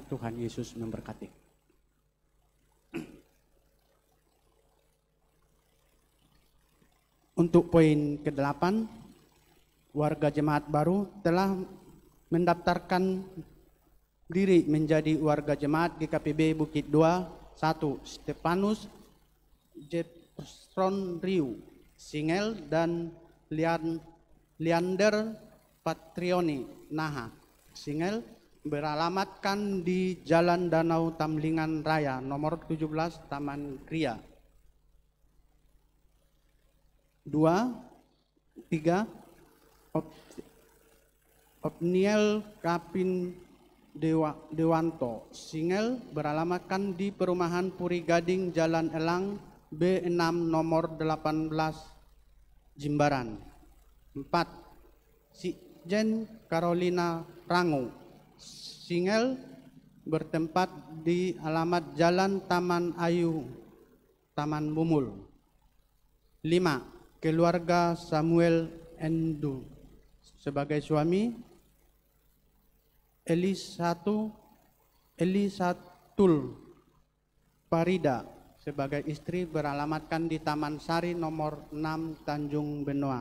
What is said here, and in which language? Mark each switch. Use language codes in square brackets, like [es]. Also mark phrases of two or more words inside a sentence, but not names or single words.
[id] Tuhan Yesus memberkati. Untuk poin ke-8, warga jemaat baru telah mendaftarkan diri menjadi warga jemaat GKPB Bukit Dua. 1. Stefanus Jefferson Riu Singel dan Leander Patrioni Naha Singel beralamatkan di Jalan Danau Tamlingan Raya nomor 17 Taman Gria. 2. 3. Opniel Kapin Dewanto Singel beralamatkan di Perumahan Puri Gading Jalan Elang B6 nomor 18 Jimbaran. 4. Sijen Carolina Rangu Singel bertempat di alamat Jalan Taman Ayu Taman Bumul. 5. Keluarga Samuel Endu sebagai suami, Elisatul Parida sebagai istri beralamatkan di Taman Sari nomor 6 Tanjung Benoa.